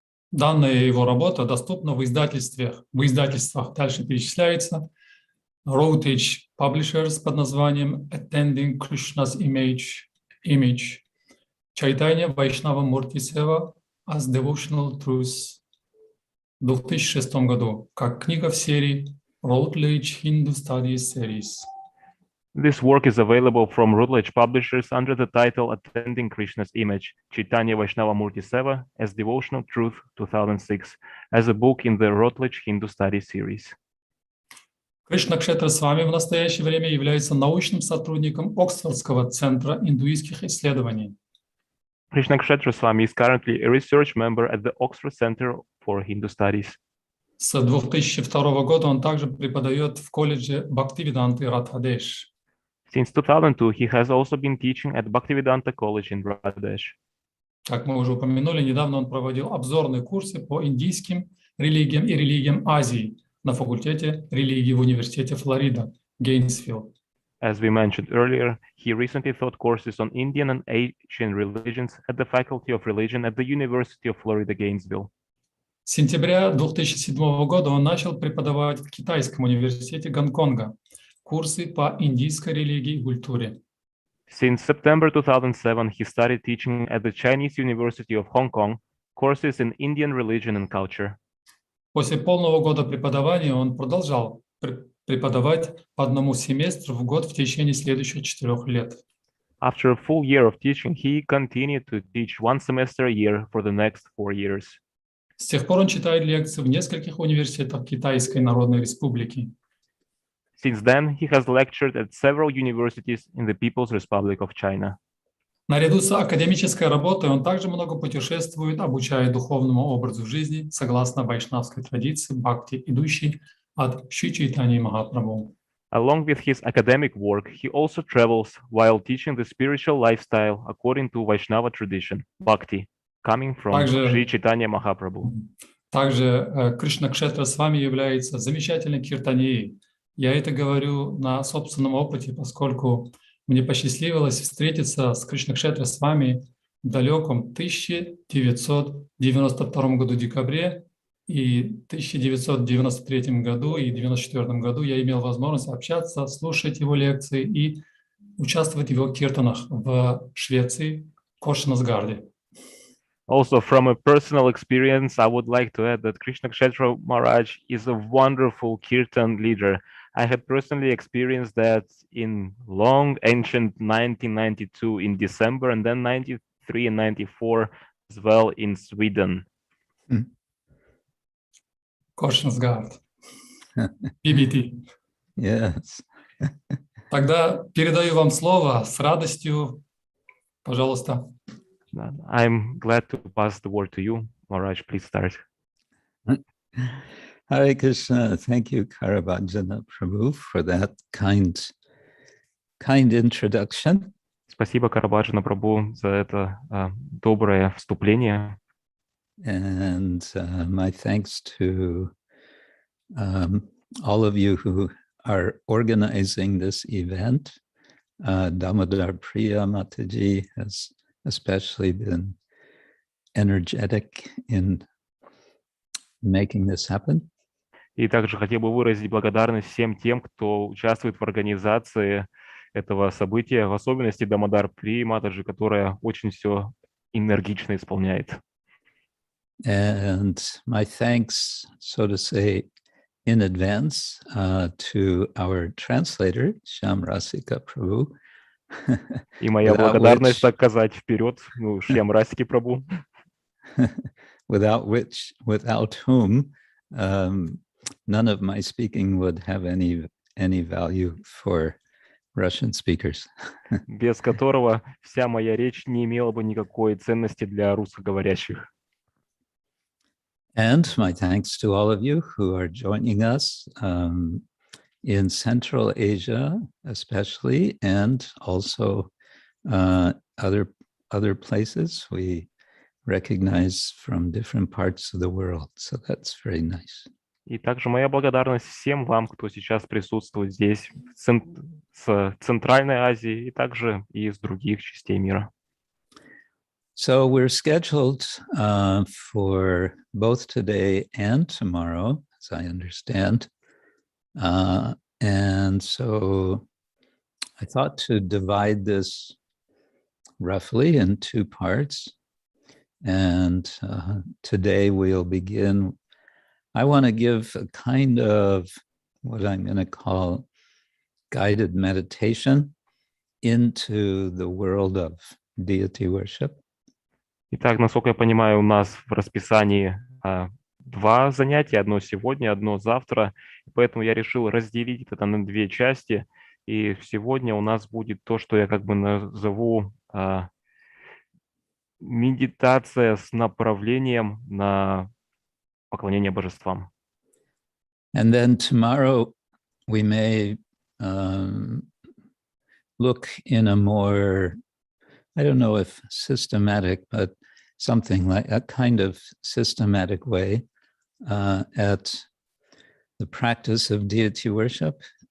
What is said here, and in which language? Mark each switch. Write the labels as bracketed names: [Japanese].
[Russian] Данная его работа доступна в издательствах, дальше перечисляется. Routledge Publishers под названием Attending Krishna's Image, Chaitanya Vaishnava Murti Seva as Devotional Truths в 2006 году, как книга в серии Routledge Hindu Studies Series. [English] This work is available from Routledge Publishers under the title Attending Krishna's Image, Chaitanya Vaishnava Murti Seva as Devotional Truth 2006, as a book in the Routledge Hindu Studies series. [Russian] Кришна Кшетра Свами в настоящее время является научным сотрудником Оксфордского центра индуистских исследований. [English] Krishna Kshetra Swami is currently a research member at the Oxford Center for Hindu Studies. [Russian] С 2002 года он также преподает в колледже Бхактивиданты Радхадеш. [English] Since 2002, he has also been teaching at Bhaktivedanta College in Radhadesh. [Russian] Как мы уже упомянули, недавно он проводил обзорные курсы по индийским религиям и религиям Азии на факультете религии в университете Флорида, Гейнсвилл. [English] As we mentioned earlier, he recently taught courses on Indian and Asian religions at the Faculty of Religion at the University of Florida, Gainesville. [Russian] С сентября 2007 года он начал преподавать в Китайском университете Гонконга курсы по индийской религии и культуре. [English] Since September 2007, he started teaching at the Chinese University of Hong Kong courses in Indian religion and culture. [Russian] После полного года преподавания он продолжал преподавать по одному семестру в год в течение следующих 4 лет. [English] After a full year of teaching, he continued to teach 1 semester a year for the next 4 years. [Russian] С тех пор он читает лекции в нескольких университетах Китайской Народной Республики. [English] Since then, he has lectured at several universities in the People's Republic of China. [Russian] Наряду с академической работой он также много путешествует, обучая духовному образу жизни согласно вайшнавской традиции бхакти, идущей от Шри Чайтаньи Махапрабху. [English] Along with his academic work, he also travels while teaching the spiritual lifestyle according to Vaishnava tradition, bhakti, coming from Шри Чайтанья Махапрабху. [Russian] Также Кришна Кшетра Свами является замечательной киртаньей. Я это говорю на собственном опыте, поскольку мне посчастливилось встретиться с Кришна Кшетра Свами в далеком 1992 году в декабре, и в 1993 году и 1994 году я имел возможность общаться, слушать его лекции и участвовать в его киртанах в Швеции, в Коршнасгарде. [English] Also, from a personal experience, I would like to add that Krishna Kshetra Maharaj is a wonderful kirtan leader. I had personally experienced that in long ancient 1992 in December, and then 93 and 94 as well in Sweden. [Russian] Коршнасгард. PBT. [English] Yes. [Russian] Тогда передаю вам слово с радостью. Пожалуйста. [English] I'm glad to pass the word to you. Maharaj, please start. Hare Krishna. Thank you, Karavajana Prabhu, for that kind introduction. [Russian] Спасибо, Карабаджана Прабху, за это доброе вступление. [English] And my thanks to all of you who are organizing this event. Damodar Priya Mataji has especially been energetic in making this happen. [Russian] И также хотел бы выразить благодарность всем тем, кто участвует в организации этого события, в особенности Дамодар При Матаджи, которая очень все энергично исполняет. [English] And my thanks, so to say, in advance to our translator, Shyam Rasika Prabhu. [Russian] И моя благодарность, так сказать, вперед, Шьям Расики Прабху. [English] Without whom none of my speaking would have any value for Russian speakers. [Russian] Без которого вся моя речь не имела бы никакой ценности для русскоговорящих. [English] And my thanks to all of you who are joining us in Central Asia, especially, and also other places we recognize from different parts of the world. So that's very nice. [Russian] И также моя благодарность всем вам, кто сейчас присутствует здесь, с Центральной Азии, и также и из других частей мира. [English] So we're scheduled for both today and tomorrow, as I understand. And so I thought to divide this roughly in two parts. And today we'll begin. I want to give a kind of what I'm going to call guided meditation into the world of deity worship. [Russian] Итак, насколько я понимаю, у нас в расписании два занятия, одно сегодня, одно завтра, поэтому я решил разделить это на две части, и сегодня у нас будет то, что я как бы назову медитация с направлением на поклонение божествам. [English] And then tomorrow we may look in a more, I don't know if systematic, but something like a kind of systematic way at the practice of deity worship.